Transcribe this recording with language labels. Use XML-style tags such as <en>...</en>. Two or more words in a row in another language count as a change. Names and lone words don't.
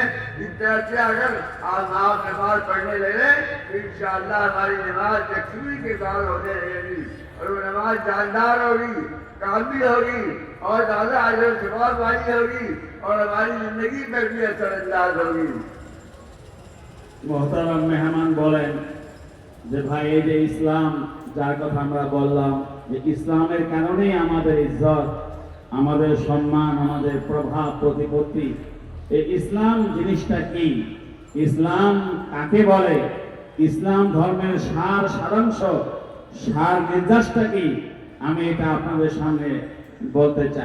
<ur>اس طرح سے اگر آپ نماز پڑھنے لگے تو انشاءاللہ ہماری نماز یکسوئی کے ساتھ ہونے لگے گی، اور وہ نماز جاندار ہوگی، کامل ہوگی، اور زیادہ آج ثواب والی ہوگی اور ہماری زندگی پر بھی اثر انداز ہوگی۔</ur> <bn>মোহতারাম মেহমান বলেন যে ভাই এই যে ইসলাম যার কথা আমরা বললাম যে ইসলামের কারণেই আমাদের ইজ্জত, আমাদের সম্মান, আমাদের প্রভাব প্রতিপত্তি, এই ইসলাম জিনিসটা কি, ইসলাম কাকে বলে, ইসলাম ধর্মের সার সারাংশ, সার নির্যাসটা কি, আমি এটা আপনাদের সামনে বলতে চাই।</bn>